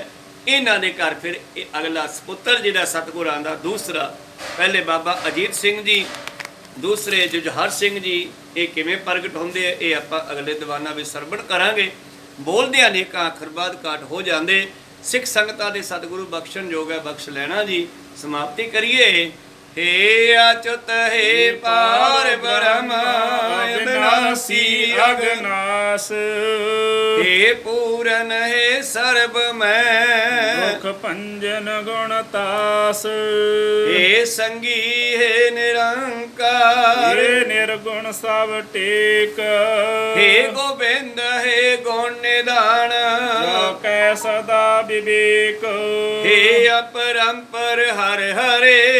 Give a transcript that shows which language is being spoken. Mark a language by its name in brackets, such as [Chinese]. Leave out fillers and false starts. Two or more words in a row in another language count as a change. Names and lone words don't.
[Punjabi] ਇਹਨਾਂ ਦੇ ਘਰ ਫਿਰ ਇਹ ਅਗਲਾ ਪੁੱਤਰ ਜਿਹੜਾ ਸਤਿਗੁਰਾਂ ਦਾ ਦੂਸਰਾ, ਪਹਿਲੇ ਬਾਬਾ ਅਜੀਤ ਸਿੰਘ ਜੀ, ਦੂਸਰੇ ਜੁਝਾਰ ਸਿੰਘ ਜੀ, ਇਹ ਕਿਵੇਂ ਪ੍ਰਗਟ ਹੁੰਦੇ ਆ ਇਹ ਆਪਾਂ ਅਗਲੇ ਦੀਵਾਨਾਂ ਵਿੱਚ ਸਰਵਣ ਕਰਾਂਗੇ। ਬੋਲਦੇ ਅਨੇਕਾਂ ਅੱਖਰ ਬਾਅਦ ਕਾਟ ਹੋ ਜਾਂਦੇ। ਸਿੱਖ ਸੰਗਤਾਂ ਦੇ ਸਤਿਗੁਰੂ ਬਖਸ਼ਣ ਯੋਗ ਹੈ, ਬਖਸ਼ ਲੈਣਾ ਜੀ। ਸਮਾਪਤੀ ਕਰੀਏ। ਹੇ ਅਚੁਤ ਹੇ ਪਾਰ ਬ੍ਰਹਮ ਅਬਿਨਾਸੀ ਅਗਨਾਸ। ਹੇ ਪੂਰਨ ਹੇ ਸਰਬ ਮੈ दुख ਭੰਜਨ ਗੁਣ ਤਾਸ ਏ ਸੰਗੀ ਹੈ ਨਿਰੰਕਾਰ ਏ ਨਿਰਗੁਣ ਸਭ ਟੇਕ ਹੇ ਗੋਬਿੰਦ ਹੈ ਗੁਣ ਨਿਧਾਨ ਜੋ ਕੈ ਸਦਾ ਵਿਵੇਕ ਹੇ ਅਪਰੰਪਰ ਹਰ ਹਰੇ